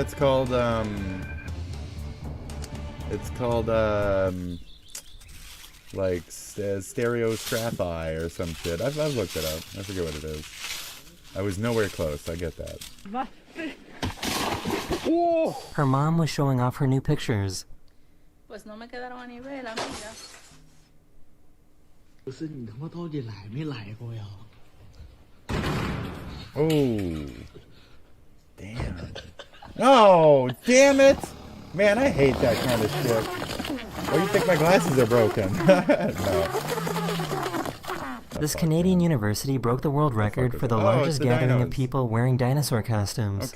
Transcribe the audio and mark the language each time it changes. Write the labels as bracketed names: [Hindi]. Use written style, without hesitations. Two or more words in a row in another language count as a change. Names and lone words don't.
[English] It's called like stereo straphi or some shit. I've looked it up. I forget what it is. I was nowhere close. I get that. Her mom was showing off her new pictures. [Spanish] Pues no me quedaron a nivel, amiga. [Chinese] 不是你他妈到底来没来过呀？ [English] Oh. Damn. Oh, damn it! Man, I hate that kind of shit. Oh, you think my glasses are broken? No. This Canadian university broke the world record for the largest gathering of people wearing dinosaur costumes.